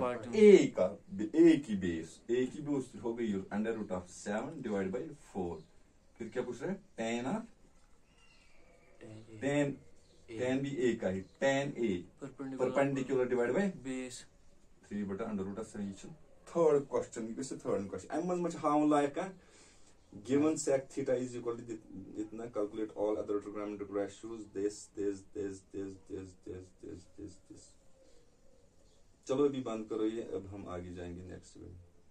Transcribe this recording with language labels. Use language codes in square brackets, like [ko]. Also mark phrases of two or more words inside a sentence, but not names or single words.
[hi] हाइपोटेन्यूज a का a की बेस हो गई [en] under root of 7 divide by 4 [hi] फिर क्या पूछ रहे हैं [en] tan of tan [hi] भी a का ही tan a [en] perpendicular divide by [hi] बेस 3 बटा [en] under root of 7 [hi] ये [en] third question third question [ks] अम मज हावन लायक [en] given sec theta is equal to [hi] इतना [en] calculate all other trigonometric ratios this [hi] चलो अभी बंद करो ये अब हम आगे जाएंगे [en] next video